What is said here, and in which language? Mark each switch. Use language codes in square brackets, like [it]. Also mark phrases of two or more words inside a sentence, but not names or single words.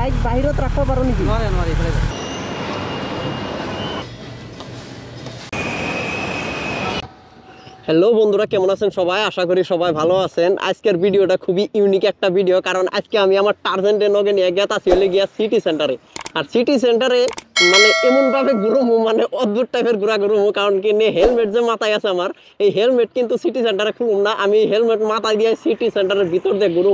[as] বাইক বাহিৰত ৰাখিব পাৰো নেকি? নোৱাৰে নোৱাৰে এইফালে যাওক। [bn] হ্যালো বন্ধুরা, কেমন আছেন সবাই? আশা করি সবাই ভালো আছেন। আজকের ভিডিওটা খুবই ইউনিক একটা ভিডিও, কারণ আজকে আমি আমার টার্জেন্টের নগে নিয়ে গেতাছি হলে গিয়া সিটি সেন্টারে। আর সিটি সেন্টারে মানে এমনভাবে ঘুরমু, মানে অদ্ভুত টাইপের ঘোরা ঘুরমু, কারণ কি নিয়ে হেলমেট যে মাথায় আছে আমার, এই হেলমেট কিন্তু সিটি সেন্টারে খুলুম না, আমি হেলমেট মাথায় দিয়ে সিটি সেন্টারের ভিতর দিয়ে ঘুরমু।